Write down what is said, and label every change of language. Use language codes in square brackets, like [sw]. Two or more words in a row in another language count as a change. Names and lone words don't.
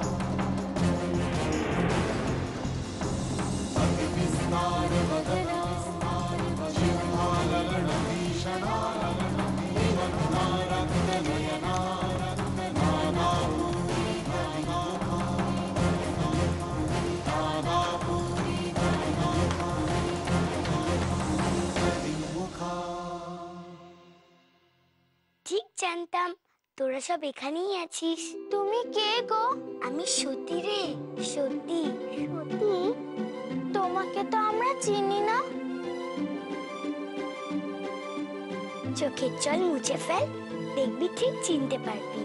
[sa] अतिविस्तार वदना जिह्वाललन भीषणा विमग्ना रक्तनयना नादापूरित विमुखा। [bn] ঠিক জানতাম তোরা সব এখানেই আছিস। তুমি কে গো? আমি সতী রে, সতী। সতী? তোমাকে তো আমরা চিনি না। চোখের জল মুছে ফেল, দেখবি ঠিক চিনতে পারবি।